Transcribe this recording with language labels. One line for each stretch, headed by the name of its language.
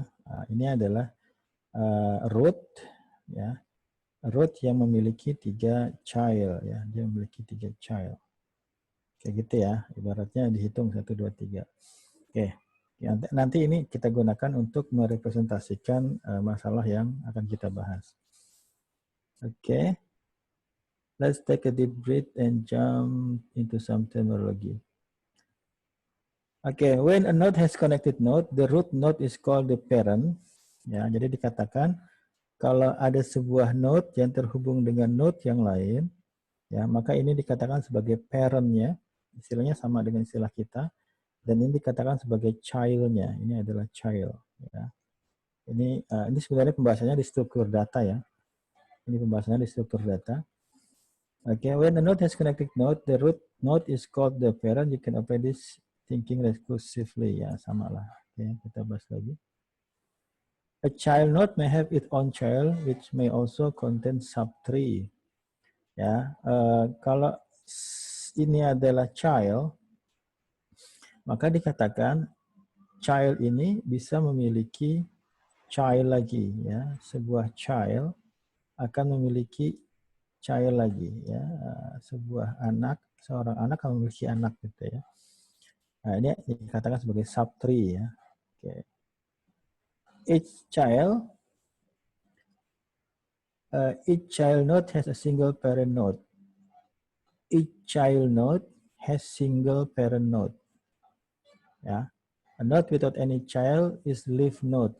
Indonesian: Nah, ini adalah root ya, root yang memiliki 3 child ya, dia memiliki 3 child. Kayak gitu ya, ibaratnya dihitung 1, 2, 3. Oke, nanti ini kita gunakan untuk merepresentasikan masalah yang akan kita bahas. Okay.
English: Let's take a deep breath and jump into some terminology. Okay, when a node has connected node, the root node is called the parent.
Indonesian: Ya, jadi dikatakan kalau ada sebuah node yang terhubung dengan node yang lain, ya, maka ini dikatakan sebagai parent-nya. Istilahnya sama dengan istilah kita. Dan ini dikatakan sebagai child-nya. Ini adalah child. Ya. Ini sebenarnya pembahasannya di struktur data ya. Ini pembahasannya di struktur data.
English: Okay, when the node has connected node, the root node is called the parent. You can apply this thinking recursively.
Indonesian: Ya, sama lah.
English: Okay,
Indonesian: kita bahas lagi.
English: A child node may have its own child, which may also contain subtree.
Indonesian: Ya, kalau ini adalah child, maka dikatakan child ini bisa memiliki child lagi. Ya, sebuah child akan memiliki child lagi, ya, sebuah anak, seorang anak akan memiliki anak gitu ya. Nah, ini dikatakan sebagai subtree ya. Okay.
English: Each child node has a single parent node. Each child node has single parent node. Ya, a node without any child is leaf node.